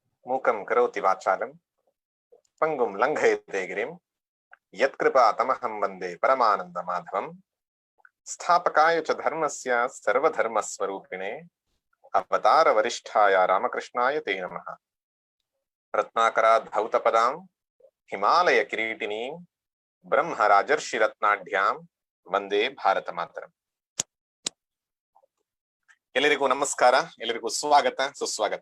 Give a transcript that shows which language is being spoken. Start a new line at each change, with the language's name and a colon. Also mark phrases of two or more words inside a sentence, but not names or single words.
Sanskrit: ಮೂಕಂ ಕರೋತಿ ವಾಚಾಲಂ ಪಂಗುಂ ಲಂಘಯತೆ ಗಿರಿಂ ಯತ್ಕೃಪಾ ತಮಹಂ ವಂದೇ ಪರಮಾನಂದ ಮಾಧವಂ ಸ್ಥಾಪಕಾಯ ಚ ಧರ್ಮಸ್ಯ ಸರ್ವಧರ್ಮ ಸ್ವರೂಪಿಣೆ ಅವತಾರ ವರಿಷ್ಠಾಯ ರಾಮಕೃಷ್ಣಾಯ ತೇ ನಮಃ. ರತ್ನಾಕರಾದ್ ಧೌತಪದಾಂ ಹಿಮಾಲಯ ಕಿರೀಟಿನೀಂ ಬ್ರಹ್ಮ ರಾಜರ್ಷಿ ರತ್ನಾಢ್ಯಾಂ ವಂದೇ ಭಾರತ ಮಾತರಂ.
Kannada: ಎಲ್ಲರಿಗೂ ನಮಸ್ಕಾರ, ಎಲ್ಲರಿಗೂ ಸ್ವಾಗತ ಸುಸ್ವಾಗತ.